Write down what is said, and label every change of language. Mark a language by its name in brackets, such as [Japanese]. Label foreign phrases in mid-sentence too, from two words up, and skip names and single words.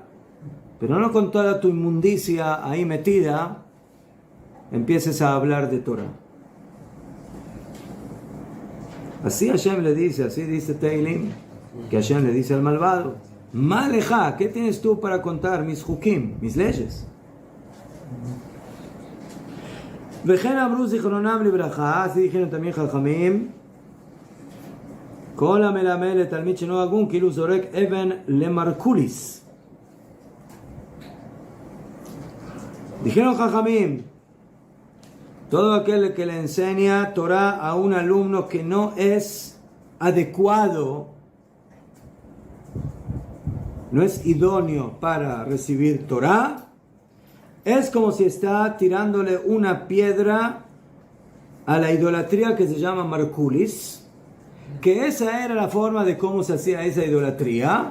[Spanish] Pero no con toda tu inmundicia ahí metida empieces a hablar de Torah. Así Hashem le dice, así dice Teilim, que Hashem le dice al malvado, Maleja, ¿qué tienes tú para contar mis hukim, mis leyes? [Hebrew] וכן אמרו זכרונם לברכה, [Spanish] así dijeron también Jajamim, [Hebrew] Kol המלמד לתלמיד שאינו הגון כאילו זורק אבן למרקוליס. [Spanish] Dijeron Jajamim, todo aquel que le enseña Torah a un alumno que no es adecuado, no es idóneo para recibir Torah, es como si está tirándole una piedra a la idolatría que se llama Markulis, que esa era la forma de cómo se hacía esa idolatría.